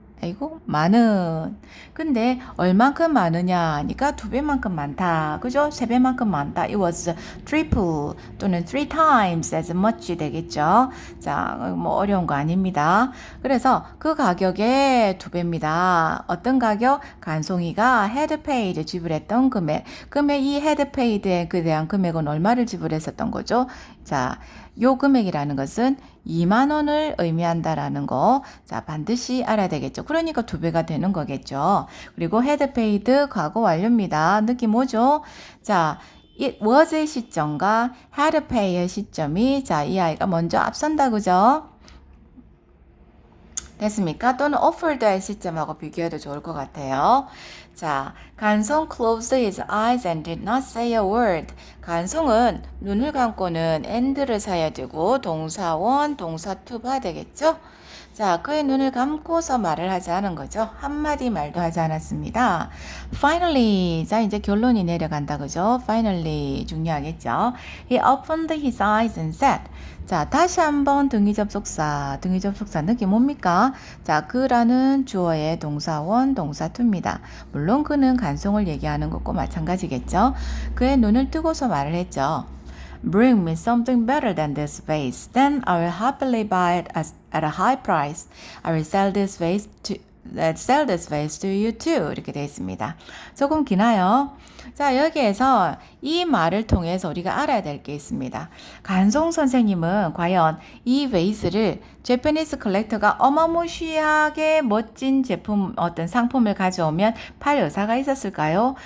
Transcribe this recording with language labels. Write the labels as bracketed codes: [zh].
[ko] 아이고, 많은. 근데 얼만큼 많으냐 하니까 2배만큼 많다. 그죠? 3배만큼 많다. [en] It was triple [ko] 또는 [en] 3 times as much [ko] 되겠죠. 자, 뭐 어려운 거 아닙니다. 그래서 그 가격의 2배입니다. 어떤 가격? 간송이가 [en] had paid [ko] 지불했던 금액. 그러면 이 had paid에 대한 금액은 얼마를 지불했었던 거죠? 자, 요 금액이라는 것은 2만 원을 의미한다라는 거. 자, 반드시 알아야 되겠죠. 그러니까 2배가 되는 거겠죠. 그리고 had paid 과거 완료입니다. 느낌 오죠? 자, it was의 시점과 had pay의 시점이 자, 이 아이가 먼저 앞선다. 그죠? 됐습니까? 또는 offered 할 시점하고 비교해도 좋을 것 같아요. [en] 자, 간송 closed his eyes and did not say a word. [ko] 간송은 눈을 감고는 and를 사야 되고 동사 one, 동사 to 봐야 되겠죠? 자, 그의 눈을 감고서 말을 하지 않은 거죠. 한마디 말도 하지 않았습니다. Finally, 자, 이제 결론이 내려간다, 그죠? Finally, 중요하겠죠? He opened his eyes and said, 자, 다시 한번 등위접속사 느낌 뭡니까? 자, 그라는 주어의 동사 원, 동사 투입니다. 물론 그는 간송을 얘기하는 것과 마찬가지겠죠? 그의 눈을 뜨고서 말을 했죠. [en] Bring me something better than this vase. Then I will happily buy it at a high price. I will sell this vase to you too. [ko] 이렇게 되어 있습니다. 조금 기나요? 자, 여기에서 이 말을 통해서 우리가 알아야 될 게 있습니다. 간송 선생님은 과연 이 베이스를 재패니스 컬렉터가 어마무시하게 멋진 제품, 어떤 상품을 가져오면 팔 의사가 있었을까요?